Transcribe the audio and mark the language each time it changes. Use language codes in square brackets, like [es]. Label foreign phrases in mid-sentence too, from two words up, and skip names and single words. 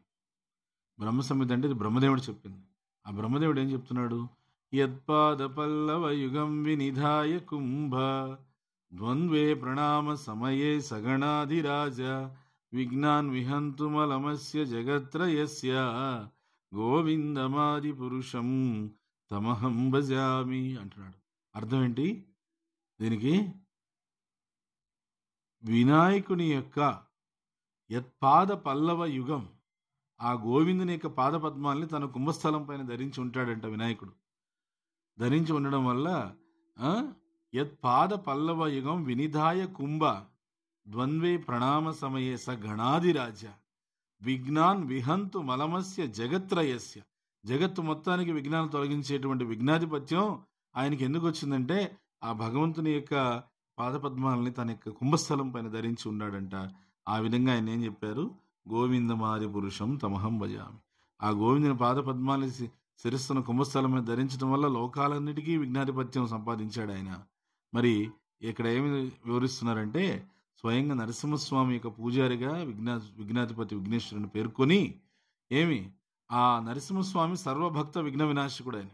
[te] బ్రహ్మ సంహిత అంటే ఇది బ్రహ్మదేవుడు చెప్పింది. ఆ బ్రహ్మదేవుడు ఏం చెప్తున్నాడు, [sa] యత్పాద పల్లవ యుగం వినిధాయ కుంభ ద్వంద్వే ప్రణామ సమయే సగణాధిరాజ విఘ్నాన్ విహంతుమలమస్య జగత్రయస్య గోవిందమాది పురుషం తమహం భజామి [te] అంటున్నాడు. అర్థం ఏంటి దీనికి? వినాయకుని యొక్క [sa] యత్పాద పల్లవ యుగం, [te] ఆ గోవిందుని యొక్క పాద పద్మాల్ని తన కుంభస్థలం పైన ధరించి ఉంటాడంట వినాయకుడు. ధరించి ఉండడం వల్ల [sa] యత్పాద పల్లవ యుగం వినిధాయ కుంభ ద్వంద్వే ప్రణామ సమయే స గణాధిరాజ విఘ్నాన్ విహంతు మలమస్య జగత్రయస్య, [te] జగత్తు మొత్తానికి విఘ్నాలు తొలగించేటువంటి విఘ్నాధిపత్యం ఆయనకి ఎందుకు వచ్చిందంటే, ఆ భగవంతుని యొక్క పాదపద్మాలని తన యొక్క కుంభస్థలం పైన ధరించి ఉన్నాడంట. ఆ విధంగా ఆయన ఏం చెప్పారు, [sa] గోవిందమాది పురుషం తమహం భజామి. [te] ఆ గోవిందుని పాద పద్మాల శిరస్సును కుంభస్థలం మీద ధరించడం వల్ల లోకాలన్నిటికీ విఘ్నాధిపత్యం సంపాదించాడు ఆయన. మరి ఇక్కడ ఏమి వివరిస్తున్నారంటే, స్వయంగా నరసింహస్వామి యొక్క పూజారిగా విఘ్నాధిపతి విఘ్నేశ్వరుని పేర్కొని ఏమి ఆ నరసింహస్వామి సర్వభక్త విఘ్న వినాశకుడు ఆయన.